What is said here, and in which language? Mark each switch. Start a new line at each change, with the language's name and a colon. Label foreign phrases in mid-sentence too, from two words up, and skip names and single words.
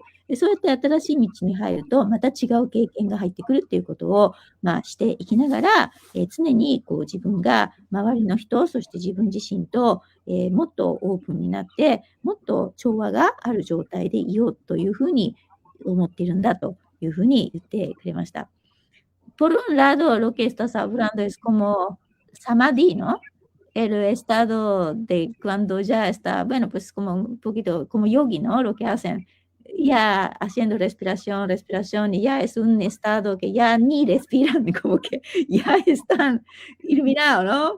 Japanese: でそうやって新しい道に入ると、また違う経験が入ってくるっていうことを、していきながら、常にこう自分が周りの人、そして自分自身と、もっとオープンになって、もっと調和がある状態でいようというふうに思っているんだというふうに言ってくれました。
Spanish: Por un lado, lo que estás hablando es como samadhi, ¿no? El estado de cuando ya está, bueno, pues como un poquito como yogi, ¿no? Lo que hacen, ya haciendo respiración, respiración, y ya es un estado que ya ni respiran, como que ya están iluminados, ¿no?